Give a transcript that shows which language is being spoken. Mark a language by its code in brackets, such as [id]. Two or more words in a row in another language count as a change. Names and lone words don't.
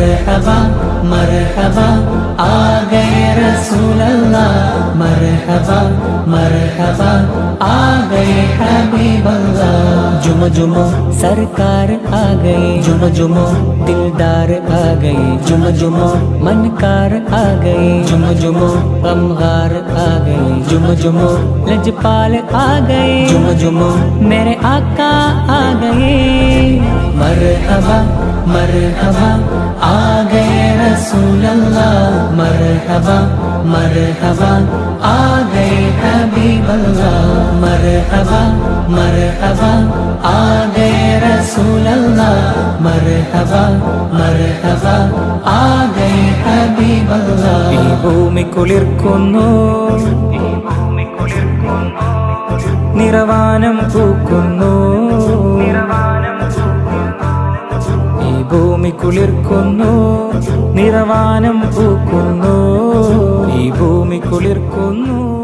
[ur] مرحبا مرحبا آ گئے رسول اللہ، مرحبا مرحبا آ گئے حبیب اللہ. جھوم جھوم سرکار آ گئے، جھوم جھوم دلدار آ گئے، جھوم جھوم منکار آ گئے، جھوم جھوم غمگار آ گئے، جھوم جھوم لجپال آ گئے، جھوم جھوم میرے آقا آ گئے. مرحبا مرحبا آ گئے رسول اللہ، مرحبا مرحبا آ گئے حبیب اللہ، مرحبا مرحبا آ گئے رسول اللہ، مرحبا مرحبا آ گئے حبیب اللہ. [ml] ഈ ഭൂമി കുളിർക്കുന്നു, നിറവാനം പൂക്കുന്നു, ഈ ഭൂമി കുളിർക്കുന്നു, നിറവാനം പൂക്കുന്നു, ഈ ഭൂമി കുളിർക്കുന്നു.